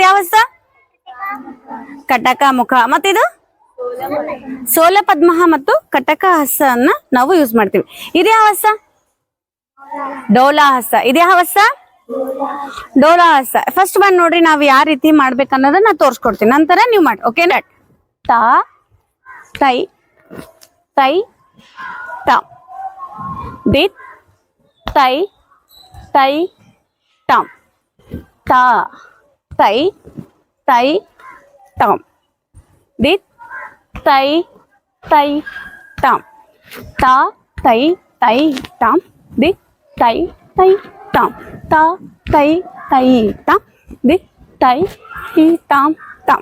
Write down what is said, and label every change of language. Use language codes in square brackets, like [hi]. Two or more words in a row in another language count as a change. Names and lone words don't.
[kn] ಯಾವ ಹಸ್ತ? ಕಟಕ ಮುಖ. ಮತ್ತಿದು ಸೋಲ ಪದ್ಮ ಮತ್ತು ಕಟಕ ಹಸ್ತನ್ನ ನಾವು ಯೂಸ್ ಮಾಡ್ತೀವಿ. ಇದು ಯಾವ ಹಸ್ತ? ಡೋಲಾ ಹಸ್ತ. ಇದು ಯಾವ ಹಸ್ತ? ಡೋಲಾ ಹಸ್ತ. ಫಸ್ಟ್ ಬಂದ್ ನೋಡ್ರಿ, ನಾವು ಯಾವ ರೀತಿ ಮಾಡ್ಬೇಕನ್ನೋದನ್ನ ತೋರ್ಸ್ಕೊಡ್ತೀನಿ, ನಂತರ ನೀವು ಮಾಡಿ. ಓಕೆ. ತಾ ತೈ ತೈ ತ ದಿತ್ ತೈ ತೈ ಟಾಮ್ ತಾ ತೈ ತೈ ಟಾಮ್ ದಿತ್ ತೈ ತೈ ಟಾಮ್ ತಾ ತೈ ತೈ ಟಾಮ್ ದಿತ್ ತೈ ತೈ ಟಾಮ್ ತಾ ತೈ ತೈ ಟಾಮ್ ದಿತ್ ತೈ ಟಿ ಟಾಮ್ ಟಾಮ್.